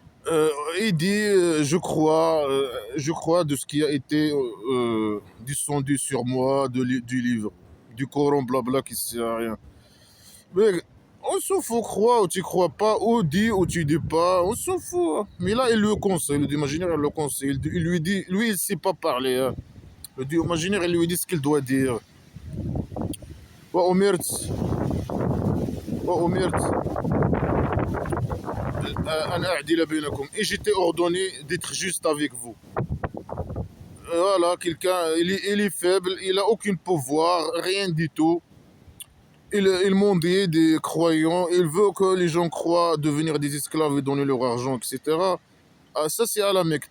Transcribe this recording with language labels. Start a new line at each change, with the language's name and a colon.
French: Euh, il dit, je crois de ce qui a été descendu sur moi du livre, du Coran, blabla, qui sert à rien. Mais on s'en fout, croire ou tu crois pas, ou dis ou tu dis pas, on s'en fout, hein. Mais là, il le conseille, le dieu imaginaire, il le conseille. Il lui dit, lui, il sait pas parler, hein. Le dieu imaginaire, il lui dit ce qu'il doit dire.
Arabic: وأمرت وأمرت أن أعدل بينكم.
French: Et j'étais ordonné d'être juste avec vous. Voilà, quelqu'un, il est faible, il a aucun pouvoir, rien du tout. Il mendie des croyants, il veut que les gens croient devenir des esclaves et donner leur argent, etc. Ah, ça, c'est à la Mecque.